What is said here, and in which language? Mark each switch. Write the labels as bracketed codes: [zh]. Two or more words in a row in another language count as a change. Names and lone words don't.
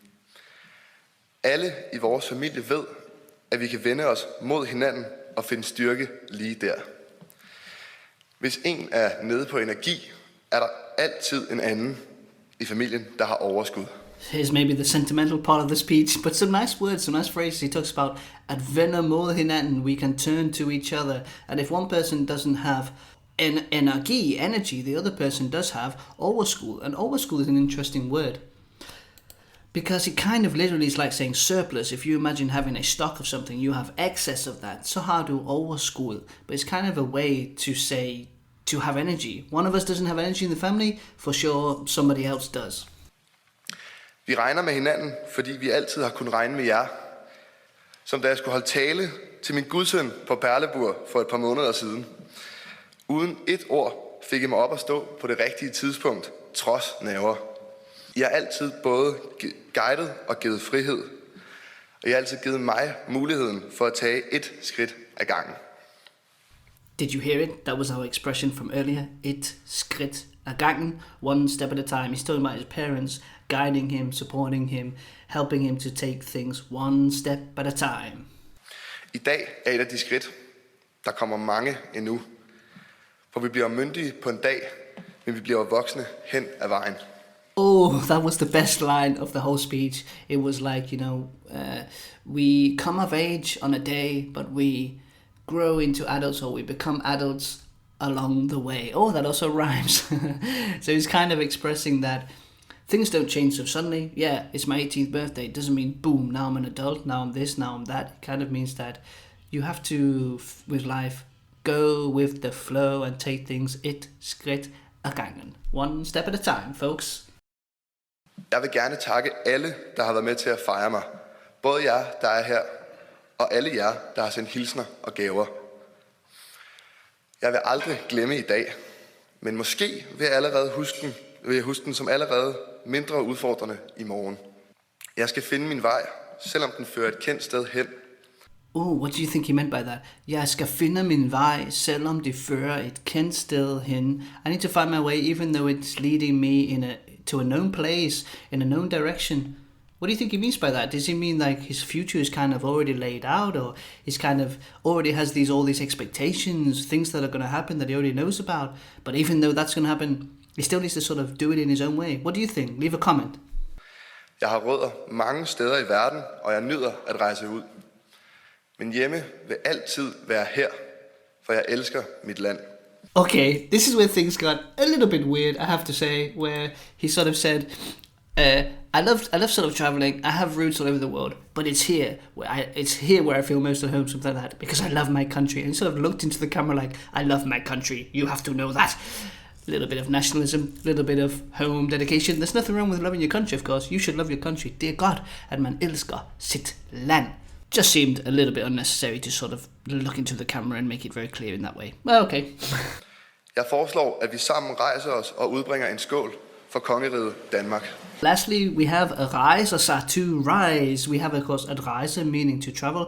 [da] Alle i vores familie ved, at vi kan vende os mod hinanden og finde styrke lige der. Hvis en er nede på energi, er der altid en anden i familien, der har overskud. [en] Here's maybe the sentimental part of the speech, but some nice words, some nice phrases. He talks about [da] at vender mod hinanden, [en] we can turn to each other. And if one person doesn't have energy, the other person does have overskud. And overskud is an interesting word, because it kind of literally is like saying surplus. If you imagine having a stock of something, you have excess of that. [da] Så har du overskud. [en] But it's kind of a way to say, to have energy. One of us doesn't have energy in the family, for sure somebody else does. [da] Vi regner med hinanden, fordi vi altid har kunnet regne med jer. Som da jeg skulle holde tale til min gudsøn på Perlebur for et par måneder siden. Uden et ord fik jeg mig op at stå på det rigtige tidspunkt, trods nerver. I har altid både guidet og givet frihed. Og I har altid givet mig muligheden for at tage et skridt ad gangen. [en] Did you hear it? That was our expression from earlier. [da] Et skridt ad gangen, [en] one step at a time. He's talking about his parents guiding him, supporting him, helping him to take things one step at a time. [da] I dag er et af de skridt. Der kommer mange endnu. For vi bliver myndige på en dag, men vi bliver voksne hen ad vejen. [en] Oh, that was the best line of the whole speech. It was like, we come of age on a day, but we grow into adults, or we become adults along the way. Oh, that also rhymes. So he's kind of expressing that things don't change so suddenly. Yeah, it's my 18th birthday. It doesn't mean, boom, now I'm an adult, now I'm this, now I'm that. It kind of means that you have to, with life, go with the flow and take things [da] et skridt ad gangen. [en] One step at a time, folks. [da] Jeg vil gerne takke alle, der har været med til at fejre mig. Både jer, der er her, og alle jer, der har sendt hilsner og gaver. Jeg vil aldrig glemme i dag, men måske vil jeg huske den som allerede mindre udfordrende i morgen. Jeg skal finde min vej, selvom den fører et kendt sted hen. [en] What do you think he meant by that? [da] Jeg skal finde min vej, selvom det fører et kendt sted hen. [en] I need to find my way, even though it's leading me to a known place, in a known direction. What do you think he means by that? Does he mean like his future is kind of already laid out, or he's kind of already has all these expectations, things that are going to happen that he already knows about, but even though that's going to happen, he still needs to sort of do it in his own way? What do you think? Leave a comment. [da] Jeg har rødder mange steder i verden, og jeg nyder at rejse ud. Men hjemme vil altid være her, for jeg elsker mit land. [en] Okay, this is where things got a little bit weird, I have to say, where he sort of said, I love sort of traveling. I have roots all over the world, but it's here where I feel most at home, something like that, because I love my country. And he sort of looked into the camera like, I love my country. You have to know that. A little bit of nationalism, a little bit of home dedication. There's nothing wrong with loving your country, of course. You should love your country, dear God. [da] At man elsker sit land. [en] Just seemed a little bit unnecessary to sort of look into the camera and make it very clear in that way. Well, okay. [da] Jeg foreslår, at vi sammen rejser os og udbringer en skål for kongeriget Danmark. [en] Lastly, we have a reise, to rise. We have, of course, [da] at reise, [en] meaning to travel.